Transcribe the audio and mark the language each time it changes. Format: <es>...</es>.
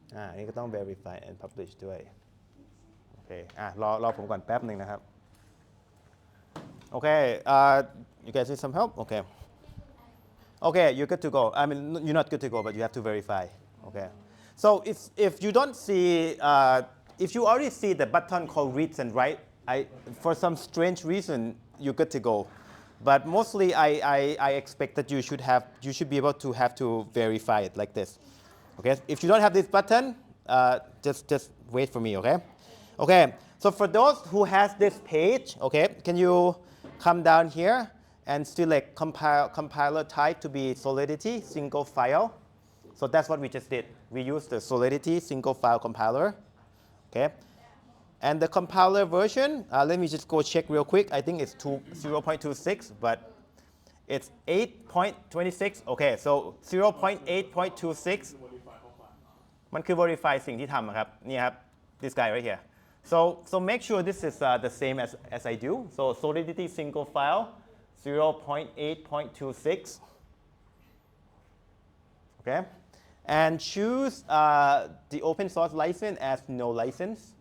<th>อันนี้ก็ต้อง verify and publish ด้วยโอเครอผมก่อนแป๊บหนึ่งนะครับ</th> <en>โอเคyou guys need some help okay okay you're good to go I mean you're not good to go but you have to verify okay so if you don't see if you already see the button called reads and write for some strange reason, you're good to go. But mostly, I expect that you should be able to have to verify it like this. Okay. If you don't have this button, just wait for me. Okay. Okay. So for those who has this page, okay, can you come down here and select compiler type to be Solidity single file? So that's what we just did. We used the Solidity single file compiler. Okay. And the compiler version, let me just go check real quick. I think it's 0.26, but it's 8.26. Okay, so 0.8.26</en> <th>มันคือ verify สิ่งที่ทำครับนี่ครับ</th> <en>this guy right here. So make sure this is the same as I do. So Solidity single file 0.8.26. Okay, and choose the open source license as no license.</en>